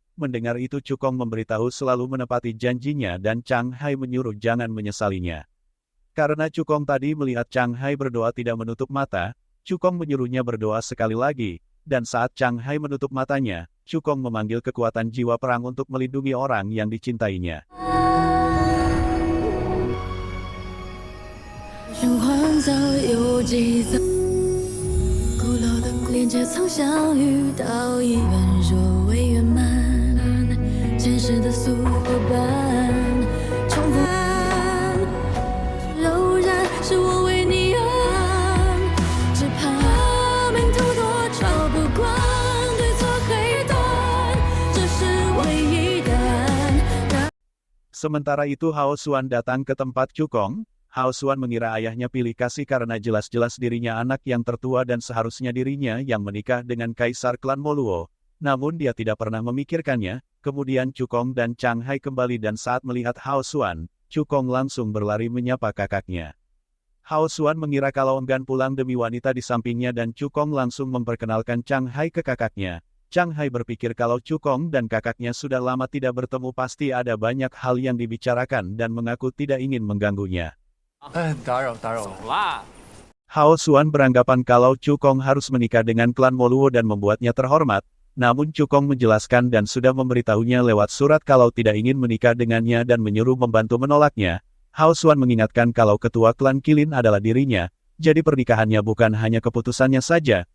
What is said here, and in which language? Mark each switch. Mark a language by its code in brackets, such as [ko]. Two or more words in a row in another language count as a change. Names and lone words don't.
[id] Mendengar itu Cukong memberitahu selalu menepati janjinya dan Chang Hai menyuruh jangan menyesalinya. Karena Cukong tadi melihat Chang Hai berdoa tidak menutup mata, Cukong menyuruhnya berdoa sekali lagi, dan saat Chang Hai menutup matanya, Cukong memanggil kekuatan jiwa perang untuk melindungi orang yang dicintainya. [zh] 生荒早有几遭，古老的连接曾相遇到一半若未圆满，前世的宿伙伴，重复柔然是我为你而安，只怕命途多舛不惯对错黑短，这是唯一答案。 [id] Sementara itu Hao Xuan datang ke tempat Cukong. Hao Xuan mengira ayahnya pilih kasih karena jelas-jelas dirinya anak yang tertua dan seharusnya dirinya yang menikah dengan kaisar klan Moluo. Namun dia tidak pernah memikirkannya. Kemudian Cukong dan Chang Hai kembali dan saat melihat Hao Xuan, Cukong langsung berlari menyapa kakaknya. Hao Xuan mengira kalau enggan pulang demi wanita di sampingnya dan Cukong langsung memperkenalkan Chang Hai ke kakaknya. Chang Hai berpikir kalau Cukong dan kakaknya sudah lama tidak bertemu pasti ada banyak hal yang dibicarakan dan mengaku tidak ingin mengganggunya. [zh] 打扰了。走啦。 [id] Hao Xuan beranggapan kalau Cukong harus menikah dengan klan Moluo dan membuatnya terhormat, namun Cukong menjelaskan dan sudah memberitahunya lewat surat kalau tidak ingin menikah dengannya dan menyuruh membantu menolaknya. Hao Xuan mengingatkan kalau ketua klan Qilin adalah dirinya, jadi pernikahannya bukan hanya keputusannya saja.